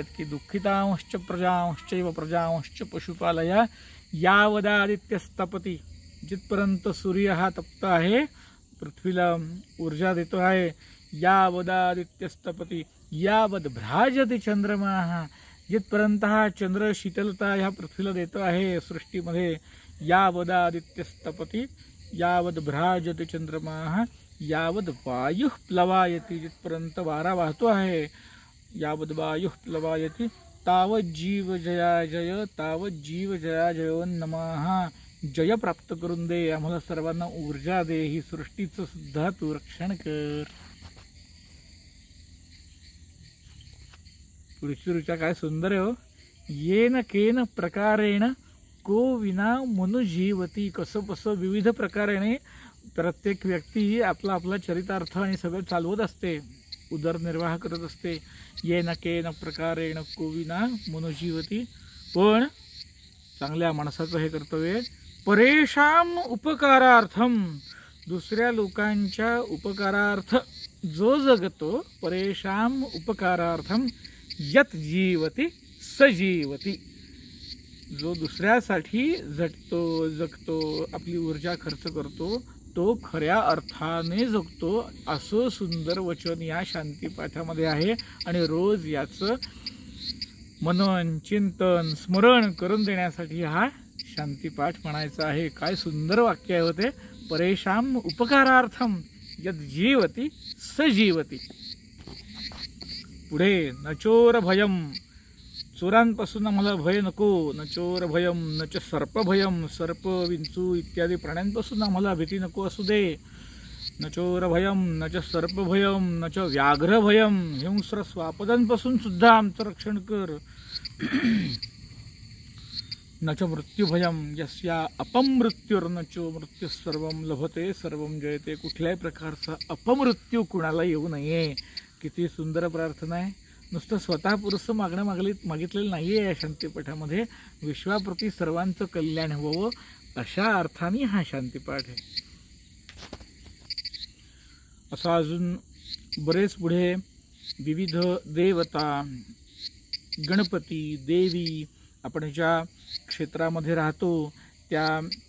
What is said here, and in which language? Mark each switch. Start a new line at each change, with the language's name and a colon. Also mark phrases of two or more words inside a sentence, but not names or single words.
Sanskrit: की दुःखितांश्च प्रजांश्चैव प्रजांश्च पशुपालया यावदादित्यस्तपती.
Marathi: जिथपर्यंत सूर्य हा तप्त आहे, पृथ्वीला ऊर्जा देतो आहे,
Sanskrit: यावदादित्यस्तपती यावद भ्राजते चंद्रमा.
Marathi: जिथपर्यंत हा चंद्र शीतलता ह्या पृथ्वीला देतो आहे सृष्टीमध्ये,
Sanskrit: यावदादित्यस्तपती यावद भ्राजते चंद्रमा यावद वायु प्लवायती.
Marathi: जिथपर्यंत वारा वाहतो आहे,
Sanskrit: यावद वायु प्लवायती तावत जीव जया जय, तावत जीव जया जयो नमः.
Marathi: जय प्राप्त करून दे, आम्हाला सर्वांना ऊर्जा दे, ही सृष्टीचं सुद्धा तू रक्षण कर. पुढची ऋचा काय सुंदर आहे हो.
Sanskrit: येन केन प्रकारेण को विना मनुजीवती.
Marathi: कसं विविध प्रकारेने प्रत्येक व्यक्ती आपला आपला चरितार्थ आणि सगळं चालवत असते, उदरनिर्वाह करत असते.
Sanskrit: येन केन प्रकारेण को विना मनुजीवती.
Marathi: पण चांगल्या माणसाचं हे कर्तव्य,
Sanskrit: परेशान उपकारार्थम.
Marathi: दुसऱ्या लोकांच्या उपकारार्थ जो जगतो,
Sanskrit: परेशान उपकारार्थम यत जीवती सजीवती.
Marathi: जो दुसऱ्यासाठी झटतो, जगतो, आपली ऊर्जा खर्च करतो, तो खऱ्या अर्थाने जगतो, असं सुंदर वचन या शांतीपाठामध्ये आहे. आणि रोज याचं मनन, चिंतन, स्मरण करून देण्यासाठी हा शांतीपाठ म्हणायचा आहे. काय सुंदर वाक्य आहे होते.
Sanskrit: परेशान उपकारार्थम यद जीवती सजीवती.
Marathi: पुढे
Sanskrit: नचोर भयम.
Marathi: चोरांपासून आम्हाला भय नको.
Sanskrit: न चोर भयम न च सर्प भयम.
Marathi: सर्प, विंचू इत्यादी प्राण्यांपासून आम्हाला भीती नको असू दे.
Sanskrit: न चोर भयम न च सर्प भयम न च व्याघ्र भयम.
Marathi: हिंस्र स्वापदांपासून सुद्धा आमचं रक्षण कर.
Sanskrit: न च मृत्यू भयम यस्या अपमृत्युर्न चो मृत्यू सर्वम लभते सर्वम जयते.
Marathi: कुठल्याही प्रकारचा अपमृत्यू कुणाला येऊ नये. किती सुंदर प्रार्थना आहे. नुसतं स्वतः पुरुष मागितलेलं नाही आहे या शांतीपाठामध्ये. विश्वाप्रती सर्वांचं कल्याण व्हावं अशा अर्थाने हा शांतीपाठ आहे. असा अजून बरेच पुढे विविध देवता, गणपती, देवी आपण ज्या क्षेत्रामध्ये राहतो त्या